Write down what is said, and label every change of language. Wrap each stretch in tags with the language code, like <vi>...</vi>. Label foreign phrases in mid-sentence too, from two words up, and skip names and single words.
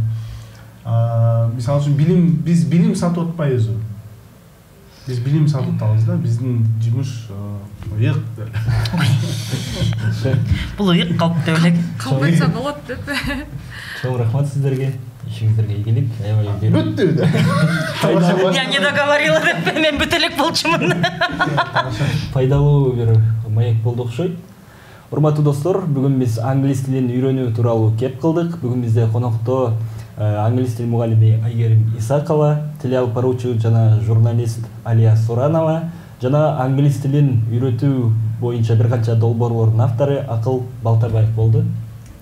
<ky>Мисалы үчүн биз билим сатып атпайбызбы? Биз билим сатып атабыз да, биздин жумуш ыйык. Бул ыйык калыптуу элек. Калп айтса болот деп. Чоң рахмат сиздерге. Ишиңиздерге ийгилик. Аябай бүттү да.</ky> <ru>Я не договорила</ru> <ky>деп мен бүт элек болчумун. Пайдалуу бир маек болду окшойт. Урматтуу достор, бүгүн биз англис тилин үйрөнүү тууралуу кеп кылдык. Бүгүн бизде конокто англис тил мугалими Айгерим Исакова, тил алып баруучу жана журналист Алия Суранова, жана англис тилин үйрөтүү боюнча бир канча долбоорлордун автору Акыл Балтабаев болду.</ky>